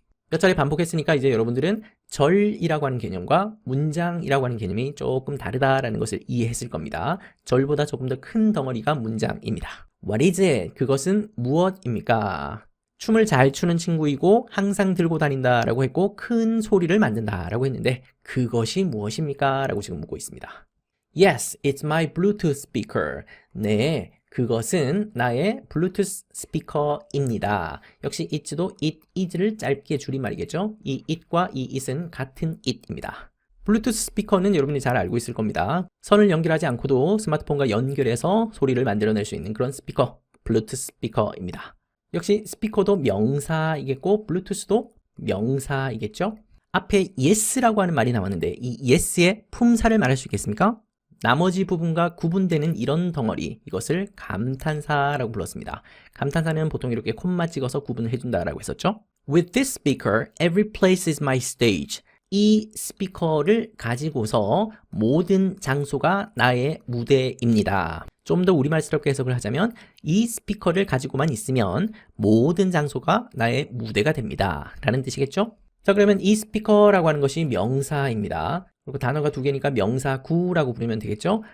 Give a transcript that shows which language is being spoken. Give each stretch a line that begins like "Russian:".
Korean: 몇 차례 반복했으니까 이제 여러분들은 절이라고 하는 개념과 문장이라고 하는 개념이 조금 다르다라는 것을 이해했을 겁니다. 절보다 조금 더 큰 덩어리가 문장입니다.
English: What is it?
Korean: 그것은 무엇입니까? 춤을 잘 추는 친구이고 항상 들고 다닌다라고 했고 큰 소리를 만든다라고 했는데 그것이 무엇입니까? 라고 지금 묻고 있습니다.
English: Yes, it's my Bluetooth speaker.
Korean: 네, 그것은 나의 블루투스 스피커입니다. 역시 it도
English: it is
Korean: 를 짧게 줄임말이겠죠? 이 it과 이 it은 같은 it입니다. 블루투스 스피커는 여러분이 잘 알고 있을 겁니다. 선을 연결하지 않고도 스마트폰과 연결해서 소리를 만들어낼 수 있는 그런 스피커, 블루투스 스피커입니다. 역시 스피커도 명사이겠고 블루투스도 명사이겠죠? 앞에 yes라고 하는 말이 나왔는데 이 yes의 품사를 말할 수 있겠습니까? 나머지 부분과 구분되는 이런 덩어리, 이것을 감탄사라고 불렀습니다. 감탄사는 보통 이렇게 콤마 찍어서 구분을 해준다라고 했었죠.
English: With this speaker, every place is my stage.
Korean: 이 스피커를 가지고서 모든 장소가 나의 무대입니다. 좀 더 우리말스럽게 해석을 하자면 이 스피커를 가지고만 있으면 모든 장소가 나의 무대가 됩니다. 라는 뜻이겠죠? 자, 그러면 이 스피커라고 하는 것이 명사입니다. 그리고 단어가 두 개니까 명사구라고 부르면 되겠죠?